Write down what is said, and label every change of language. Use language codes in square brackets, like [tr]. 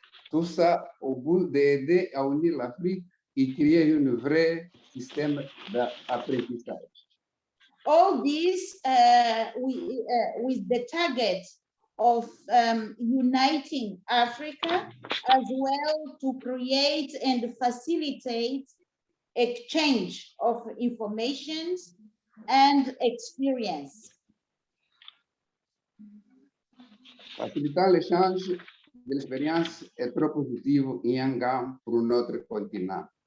[fr] Tout ça au bout d'aider à unir l'Afrique et créer un vrai système d'apprentissage. [en] All this with the target of uniting Africa as well to create and facilitate exchange of information and experience. [fr] Facilitant l'échange de l'expérience est trop positif et un gain pour notre continent.